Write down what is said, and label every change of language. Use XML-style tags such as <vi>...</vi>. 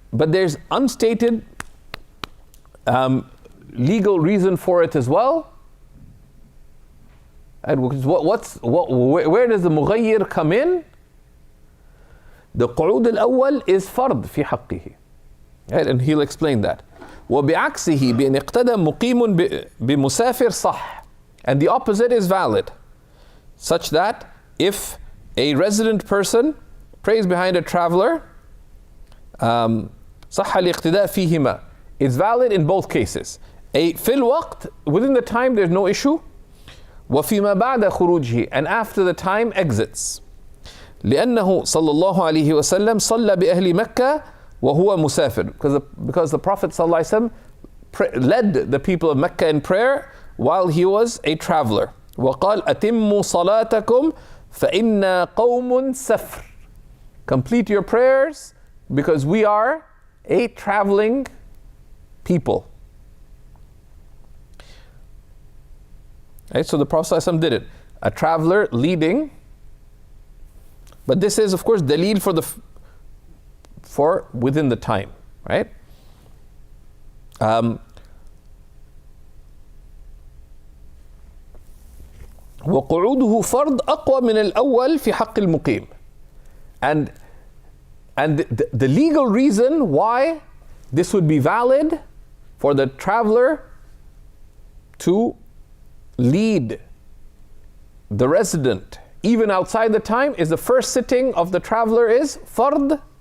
<en>But there's unstated legal reason for it as well. And where does the mughayyir come in? The qu'ud al-awwal is fard</en> <ar>في حقه.</ar> <en>Right? And he'll explain that.</en> <ar>وبعكسه بأن اقتدى مقيم بمسافر صح.</ar> <en>And the opposite is valid, such that if a resident person prays behind a traveler,</en> <ar>صح الاقتداء فيهما.</ar> <en>It's valid in both cases.</en> <ar>في الوقت,</ar> <en>within the time, there's no issue.</en> <ar>وفيما بعد خروجه,</ar> <en>and after the time exits.</en> <ar>لأنه صلى الله عليه وسلم صلى بأهل مكة وهو مسافر.</ar> <en>Because the Prophet</en> <ar>صلى الله عليه وسلم</ar> <en>led the people of Mecca in prayer while he was a traveler.</en> <ar>وقال أتموا صلاتكم فإنا قوم سفر.</ar> <en>Complete your prayers because we are a traveling people. Right, so the Prophet ﷺ did it. A traveler leading. But this is, of course, daleel for within the time, right?</en> <ar>وقعوده فرض أقوى من الأول في حق المقيم.</ar> <en>And the legal reason why this would be valid for the traveler to lead the resident even outside the time is the first sitting of the traveler is fard,</en>